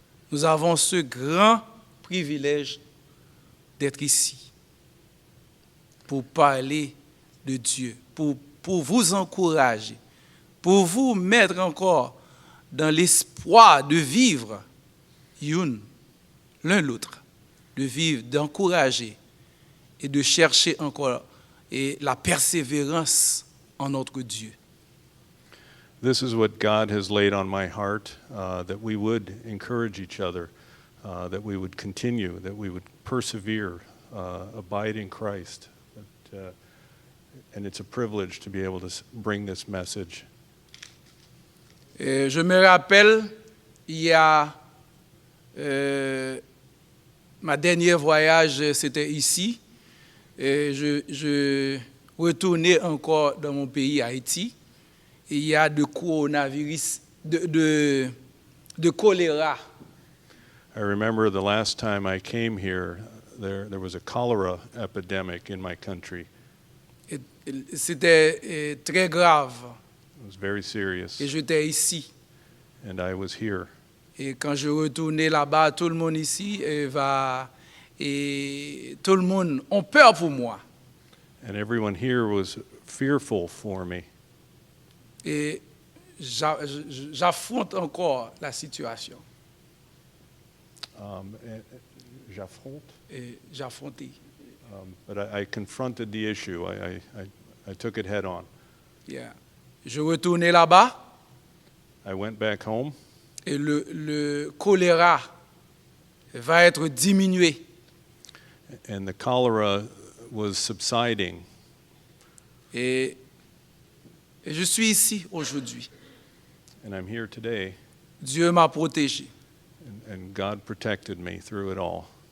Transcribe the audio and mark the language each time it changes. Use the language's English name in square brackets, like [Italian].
[French] Nous avons ce grand privilège d'être ici pour parler de Dieu, pour vous encourager, pour vous mettre encore dans l'espoir de vivre l'un l'autre, de vivre, d'encourager et de chercher encore et la persévérance en notre Dieu. [English] This is what God has laid on my heart, that we would encourage each other, that we would continue, that we would persevere, abide in Christ. And it's a privilege to be able to bring this message. [French] Et je me rappelle, il y a ma dernier voyage, c'était ici. Et je retournais encore dans mon pays, Haïti. Et il y a de coronavirus, de choléra. [English] I remember the last time I came here, there was a cholera epidemic in my country. [French] Et c'était très grave. [English] It was very serious, [French] Et j'étais ici. [English] and I was here. [French] Et quand je retournais là-bas, tout le monde ici va et tout le monde a peur pour moi. [English] And everyone here was fearful for me. [French] Et j'affronte encore la situation. J'affronte. Et j'affronte. [English] But I confronted the issue. I took it head on. [French] Yeah. Je retournais là-bas [English] I went back home, [French] et le choléra va être diminué. [English] and the cholera was subsiding. [French] Et je suis ici aujourd'hui. [English] And I'm here today, [French] Dieu m'a protégé. [English] and God protected me through it all.